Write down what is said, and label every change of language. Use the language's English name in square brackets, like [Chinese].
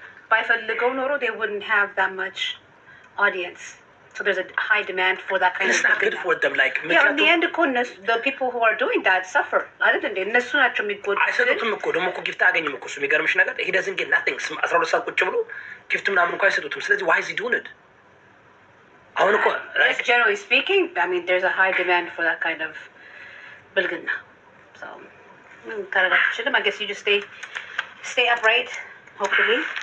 [Amharic] ባይፈልገው ኖሮ [English] they wouldn't have that much audience. So there's a high demand for that kind of thing. It's not good for them. Like, yeah, in the end, the people who are doing that suffer. [Amharic] አይደል እንዴ? እነሱ ናቸው የሚጎዱ። አይሰጡትም እኮ ደግሞ እኮ ጊፍት አያገኝም እኮ። እሱ የሚገርምሽ ነገር [English] he doesn't get nothing. [Amharic] 12 ሰዓት ቁጭ ብሎ ጊፍት ምናምን እንኳን አይሰጡትም። ስለዚህ [English] why is he doing it? [Amharic] አሁን እኮ [English] like generally speaking, I mean there's a high demand for that kind of ብልግና. So ካረጋችሁልም I guess you just stay upright hopefully.